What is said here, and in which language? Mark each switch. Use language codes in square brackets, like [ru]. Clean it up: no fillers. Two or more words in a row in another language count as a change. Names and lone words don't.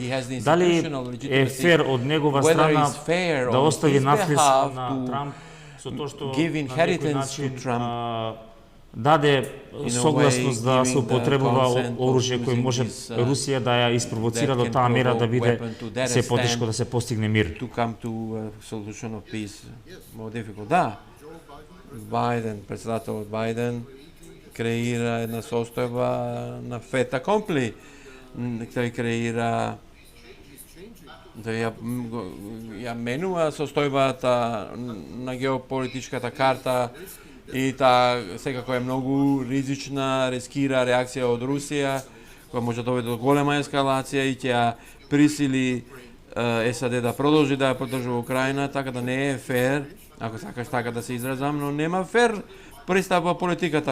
[mk] Дали е фер од негова страна да остави надпис на Трамп со тоа што на некој начин даде согласност да се употребува оружје кој може Русија да ја испровоцира до таа мера да биде се потешко да се постигне мир. [en] To come to a solution of peace more difficult. [mk] Да, Бајден, председателот Бајден креира една состојба на [fr] fait accompli. [mk] Тој креира да ја менува состојбата на геополитичката карта и таа секако е многу ризична, рискира реакција од Русија, која може да доведе до голема ескалација и ќе ја присили САД да продолжи да ја поддржува Украина, така да не е фер, ако сакаш така да се изразам, но нема фер пристап во политиката.